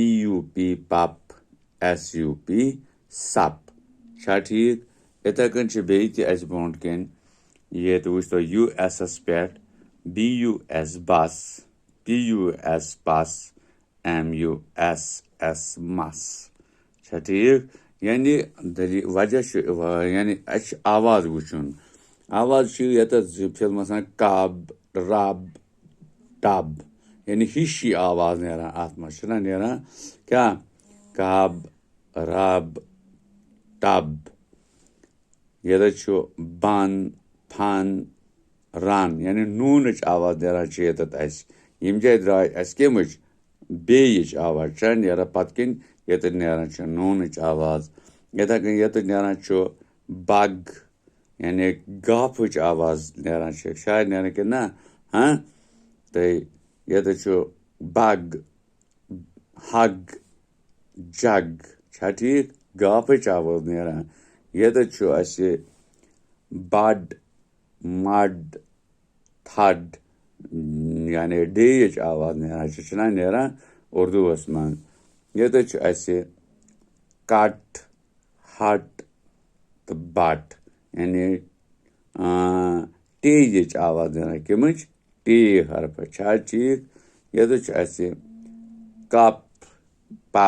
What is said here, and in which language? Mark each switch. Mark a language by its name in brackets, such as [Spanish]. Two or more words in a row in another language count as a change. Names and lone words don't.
[English] U P pup S U P sup [Kashmiri] چھا ٹھیٖک یِتھَے کٔنۍ چھِ بیٚیہِ تہِ اَسہِ برٛونٛٹھ کَنۍ ییٚتہِ وٕچھتو یوٗ ایسَس پٮ۪ٹھ [English] B U S bus P U S pus M U S S muss [Kashmiri] چھا ٹھیٖک یعنی وجہ چھُ یعنی اَسہِ چھُ آواز وٕچھُن آواز چھُ ییٚتٮ۪تھ فِلمَس [English] cub rub tub [Kashmiri] یعنی ہِشی آواز نیران اَتھ منٛز چھُنہ نیران کیٛاہ [English] cub rub tub [Kashmiri] ییٚتٮ۪تھ چھُ [English] bun fun run [Kashmiri] یعنی نوٗنٕچ آواز نیران چھِ ییٚتٮ۪تھ اَسہِ ییٚمہِ جایہِ درٛاے اَسہِ کَمِچ بیٚیِچ آواز چھےٚ نیران پَتہٕ کِنۍ ییٚتٮ۪تھ نیران چھِ نوٗنٕچ آواز یِتھَے کٔنۍ ییٚتٮ۪تھ نیران چھُ بگ یعنی گافٕچ آواز نیران چھِ شاید نیران کِنہٕ نہ تہٕ ییٚتٮ۪تھ چھُ [English] bug, hug, jug [Kashmiri] چھا ٹھیٖک گافٕچ آواز نیران ییٚتٮ۪تھ چھُ اَسہِ [English] bud, mud, thud [Kashmiri] یعنی ڈیِچ آواز نیران چھُنا نیران اُردوٗوَس منٛز ییٚتٮ۪تھ چھُ اَسہِ [English] cut hut [Kashmiri] تہٕ بٹ یعنی ٹیِچ آواز نیران کَمِچ ٹی حرفہٕ چھا ٹھیٖک ییٚتٮ۪تھ چھُ اَسہِ [English] cup pup